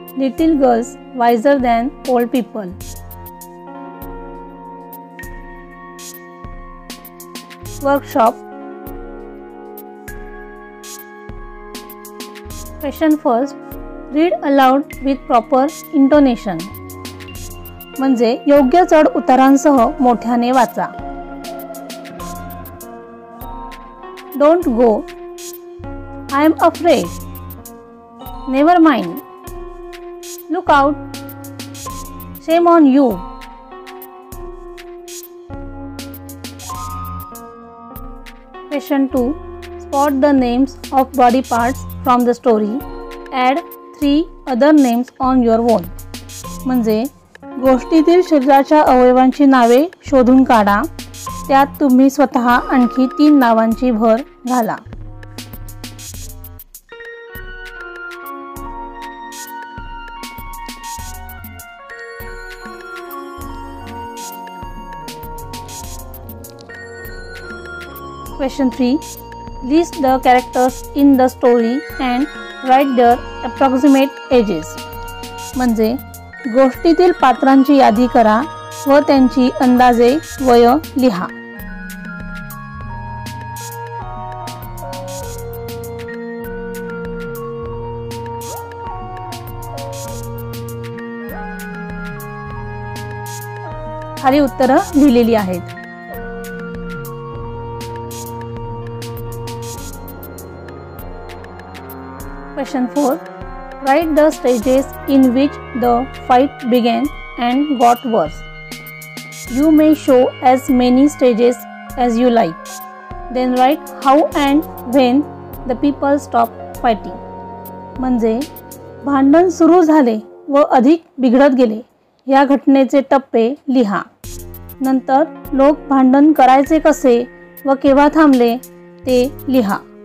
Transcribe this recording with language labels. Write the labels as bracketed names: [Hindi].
[English] Little girls wiser than old people. Workshop. Question first. Read aloud with proper intonation. [Marathi] म्हणजे योग्य चढ उतारांसह मोठ्याने वाचा. [English] Don't go. I am afraid. Never mind. Look out. Shame on you. Question 2. Spot the names of body parts from the story. Add 3 other names on your own. [Marathi] म्हणजे गोष्टीतील शरीराच्या अवयवांची नावे शोधून काढा. त्यात तुम्ही स्वतः आणखी 3 नावांची भर घाला. [English] Question 3. List the characters in the story and write their approximate ages. [Marathi] म्हणजे गोष्टीतील पात्रांची यादी करा व त्यांची अंदाजे वय लिहा. खाली उत्तरं लिहिलेली आहेत. [English] Question 4. Write the stages in which the fight began and got worse. You may show as many stages as you like. Then write how and when the people stopped fighting. [Marathi] म्हणजे भांडण सुरू झाले व अधिक बिघडत गेले या घटनेचे टप्पे लिहा. नंतर लोक भांडण करायचे कसे व केव्हा थांबले ते लिहा.